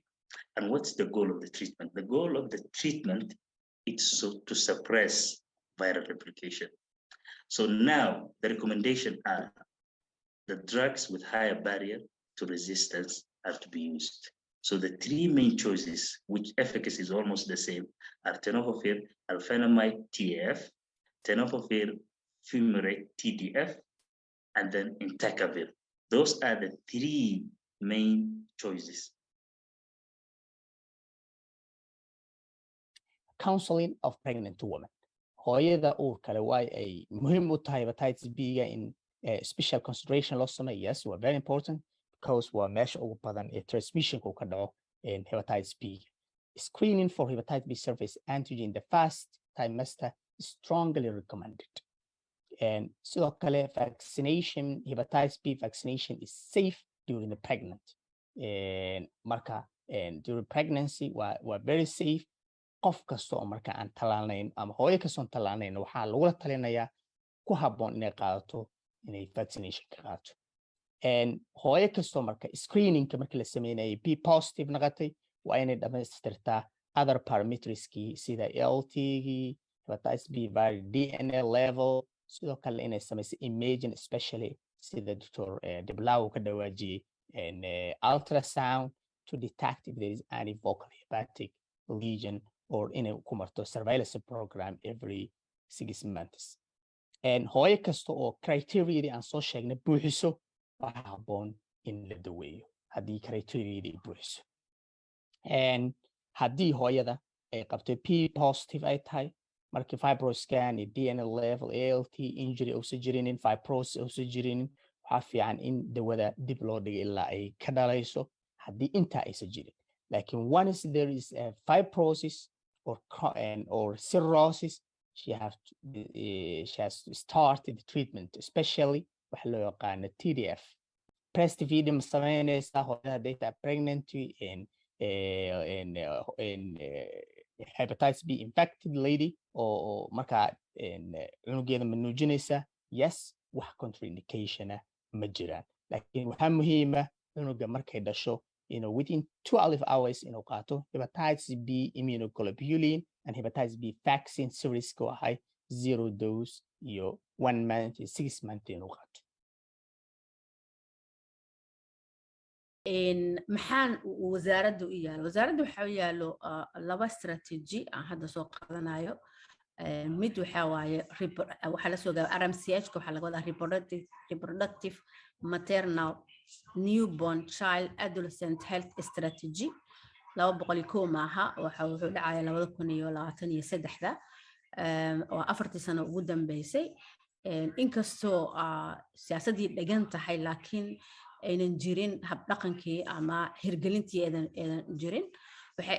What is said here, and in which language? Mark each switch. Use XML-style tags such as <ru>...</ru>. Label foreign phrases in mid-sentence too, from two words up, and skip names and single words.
<en>And what's the goal of the treatment? The goal of the treatment is to suppress viral replication. So now the recommendation are the drugs with higher barrier to resistance are to be used. So the 3 main choices, which efficacy is almost the same, are tenofovir alfenamide TAF, tenofovir fumarate TDF, and then entecavir. Those are the 3 main choices. Counseling of pregnant women.</en> <so>Hooyada uurka leh waa ay muhiim u tahay hepatitis B-ga in</so> <en>special consideration</en> <so>loo sameeyo. Yes, waa</so> <en>very important</en> <so>because waa meesha ugu badan ee transmissionku ka dhaco in hepatitis B.</so> <en>Screening for hepatitis B surface antigen in the first trimester is strongly recommended. And</en> <so>sidoo kale</so> <en>vaccination, hepatitis B vaccination is safe during the pregnancy. Marka during pregnancy waa very safe.</en> <so>Qof kasta oo marka aan talaalnayn ama hooyo kasta oo talaalnayn waxaa lagula talinayaa ku habboon inay qaadato inay vaccination ka qaadato. Hooyo kasta oo marka screeningka marka la sameeyay B positive noqotay waa inay dhamaystirtaa</so> <en>other parameterskii</en> <so>sida ALT-gii,</so> <en>hepatitis B viral DNA level,</en> <so>sidoo kale inay samayso</so> <en>imaging especially</en> <so>sida Dr.</so> <en>De Blau</en> <so>ka dhawaajiyay</so> <en>ultrasound to detect if there is any vocal hepatic lesion or</en> <so>inay ku marto</so> <en>surveillance program every 6 months.</en> <so>Hooyo kasta oo criteria aan soo sheegnay buuxiso waxaa habboon in la daweeyo haddii criteria buuxiso. and haddii hooyada ay qabto</so> <en>P positive</en> <so>ay tahay markii fibroscan iyo</so> <en>DNA level ALT injury</en> <so>uusan jirinin fibrosis uusan jirinin waxaa fiican in dawada dib loo dhigo ilaa ay ka dhalayso haddii intaa aysan jirin laakiin</so> <en>once there is a fibrosis or cirrhosis she has to start the treatment especially</en> <so>waxa loo yaqaano TDF breastfeeding sameynaysa hooyada hadday tahay</so> <en>pregnancy in hepatitis B infected lady</en> <so>oo markaa cunugeeda ma nuujinaysa yes wax contraindication ma jiraan laakiin waxaa muhiim ah cunuga markay dhasho</so> <en>within 12 hours</en> <so>inuu qaato</so> <en>hepatitis B immunoglobulin and hepatitis B vaccine series</en> <so>ko ahay 0 dose iyo 1 month iyo 6 months inuu qaato maxaan wasaaraddu u yaalo wasaaraddu waxa u yaalo laba strategy aan hadda soo qaadanayo mid waxa waaye waxa la soo gaabay RMCH ka waxa laga wadaa</so> <en>reproductive maternal newborn child adolescent health strategy</en> <so>201 maaha waxa wuxuu dhacay 2023 oo 4 sano ugu dambeysay inkastoo siyaasadii dhagan tahay laakiin aynan jirin hab dhaqankii ama hirgelintii aynan jirin waxay</so>